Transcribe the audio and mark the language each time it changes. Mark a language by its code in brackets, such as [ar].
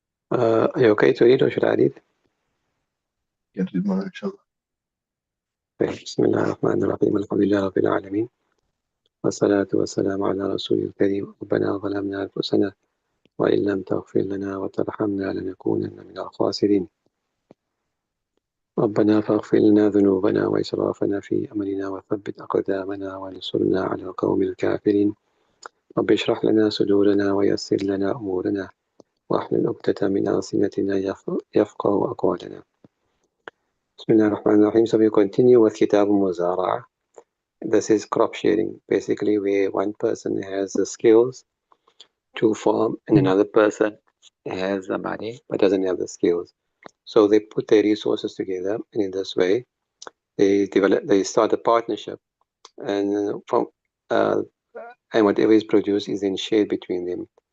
[en] Are you okay to read or should I read? Can read more, inshallah. [ar] بسم الله الرحمن الرحيم الحمد لله رب العالمين والصلاة والسلام على رسول الكريم ربنا ظلمنا أنفسنا وإن لم تغفر لنا وترحمنا لنكونن من الخاسرين ربنا فاغفر لنا ذنوبنا وإسرافنا في أمرنا وثبت أقدامنا وانصرنا على القوم الكافرين رب اشرح لنا صدورنا ويسر لنا أمورنا واحلل عقدة من ألسنتنا يفقهوا أقوالنا بسم الله الرحمن الرحيم. [en] So we continue with Kitab Muzara'a. This is crop sharing, basically where one person has the skills to farm and another person has the money but doesn't have the skills. So they put their resources together, and in this way they start a partnership, and and whatever is produced is then shared between them.